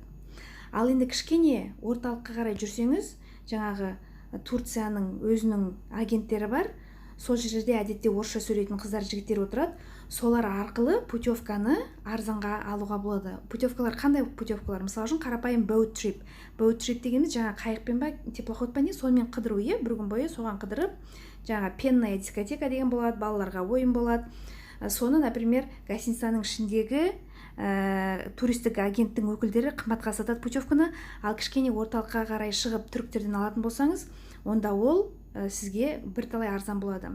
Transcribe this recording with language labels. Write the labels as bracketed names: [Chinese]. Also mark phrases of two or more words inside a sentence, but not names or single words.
[Kazakh] Ал енді кішкене орталыққа қарай жүрсеңіз, жаңағы Турцияның өзінің агенттері бар. Сол жерде әдетте орысша сөйлейтін қыздар, жігіттер отырады. Солар арқылы путевканы арзанға алуға болады. Путевкалар қандай путевкалар? Мысалы үшін қарапайым [English] boat trip. Boat trip [Kazakh] дегеніміз жаңа қайықпен ба, теплоход па не, сонымен қыдыру, бір күн бойы соған қыдырып, жаңа [Russian] пенная дискотека [Kazakh] деген болады, балаларға ойын болады. Соны, например, гостиницаның ішіндегі туристік агенттің өкілдері қымбатқа сатады путевканы. Ал кішкене орталыққа қарай шығып түріктерден алатын болсаңыз, онда ол сізге бірталай арзан болады.